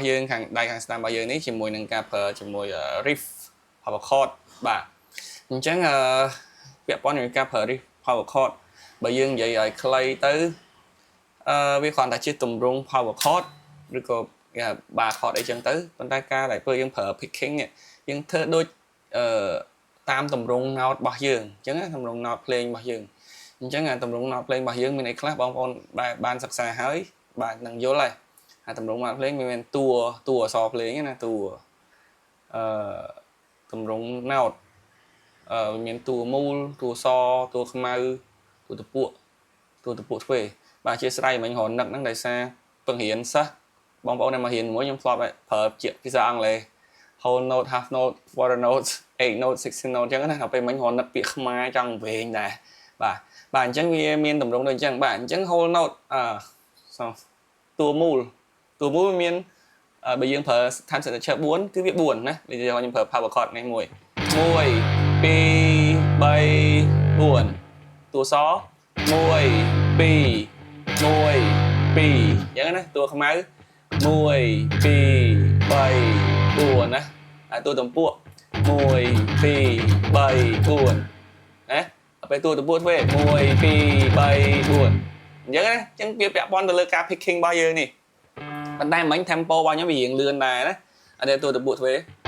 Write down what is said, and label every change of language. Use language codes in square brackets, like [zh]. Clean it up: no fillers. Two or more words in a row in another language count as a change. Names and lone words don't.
[km] យើងខាងដៃខាងស្ដាំរបស់យើងនេះជាមួយនឹងការប្រើជាមួយ [en] riff power chord [km] បាទអញ្ចឹងពាក់ព័ន្ធជាមួយការប្រើ [en] riff power chord [km] បើយើងនិយាយឲ្យខ្លីទៅវាគ្រាន់តែជាទម្រង់ [en] power chord [km] ឬក៏ [en] bar chord [km] អីចឹងទៅប៉ុន្តែការដែលពេលយើងប្រើ picking នេះយើងធ្វើដូចតាមទម្រង់ note របស់យើងអញ្ចឹងទម្រង់ note ភ្លេងរបស់យើងអញ្ចឹងទម្រង់ note ភ្លេងរបស់យើងមានអីខ្លះបងប្អូនបានសិក្សាហើយបាទនឹងយល់ហើយទម្រង់ note ភ្លេងមានតួអក្សរភ្លេងណាតួ ទម្រង់ note មានតួមូលតួសតួខ្មៅតួតពួកទ្វេបាទអធិស្ឋានមិញរនឹកហ្នឹងដោយសារ ពឹងរៀនសិស្សបងប្អូនដែលមករៀនជាមួយខ្ញុំធ្លាប់ប្រើជាភាសាអង់គ្លេស [en] whole note half note quarter note 8 note 16 note [km] អញ្ចឹងណាដល់ពេលមិញរនឹកពាក្យខ្មែរចង់វែងដែរបាទអញ្ចឹងវាមានទម្រង់ដូចអញ្ចឹងបាទអញ្ចឹង [en] whole note [km] តួមូលមានបើយើងប្រើ [en] time signature [km] 4 គឺវា4ណាដូចខ្ញុំប្រើ [en] power chord [km] នេះ1 2 3 4តួស1 2 1 2អញ្ចឹងណាតួខ្មៅ1 2 3 4ណាតួទំពួក1 2 3 4ណាពេលតួទំពួកធ្វើ1 2 3 4អញ្ចឹងណាអញ្ចឹងវាពាក់ព័ន្ធទៅលើការ picking របស់យើងនេះប៉ុន្តែមិញ tempo របស់ខ្ញុំវារៀងលឿនដែរណាអត់ទេតួទំពួកធ្វើអ